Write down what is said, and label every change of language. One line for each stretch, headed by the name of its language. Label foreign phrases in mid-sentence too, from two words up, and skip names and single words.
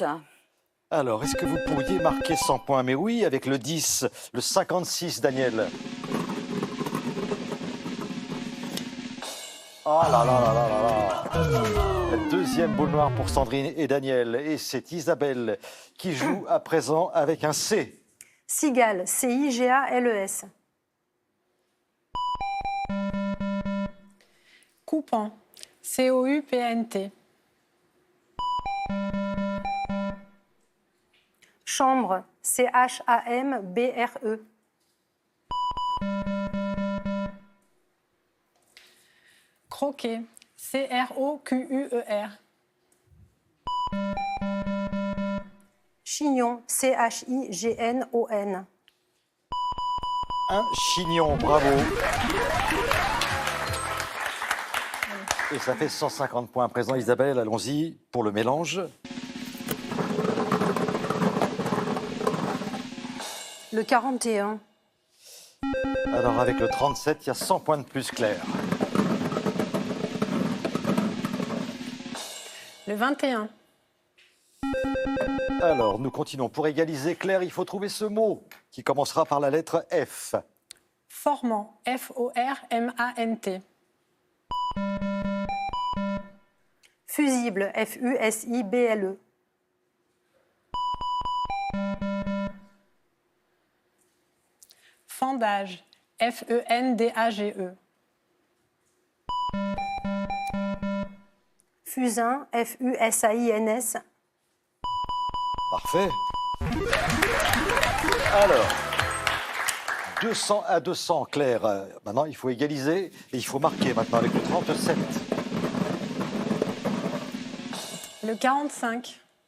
French: Alors, est-ce que vous pourriez marquer 100 points? Mais oui, avec le 10, le 56, Daniel. Oh là là là là là là. La deuxième boule noire pour Sandrine et Daniel. Et c'est Isabelle qui joue à présent avec un C. Cigale. C-I-G-A-L-E-S. Coupant. C-O-U-P-A-N-T. Chambre. C-H-A-M-B-R-E. Croquet. C-R-O-Q-U-E-R. Chignon. C-H-I-G-N-O-N. Un chignon, bravo. Et ça fait 150 points à présent. Isabelle, allons-y pour le mélange. Le 41. Alors avec le 37, il y a 100 points de plus, Claire. Le 21. Alors, nous continuons. Pour égaliser, Claire, il faut trouver ce mot qui commencera par la lettre F. Formant. F-O-R-M-A-N-T. Fusible. F-U-S-I-B-L-E. Fendage. F-E-N-D-A-G-E. Fusain. F-U-S-A-I-N-S. Parfait. Alors, 200 à 200, Claire. Maintenant, il faut égaliser et il faut marquer maintenant avec le 37. Le 45.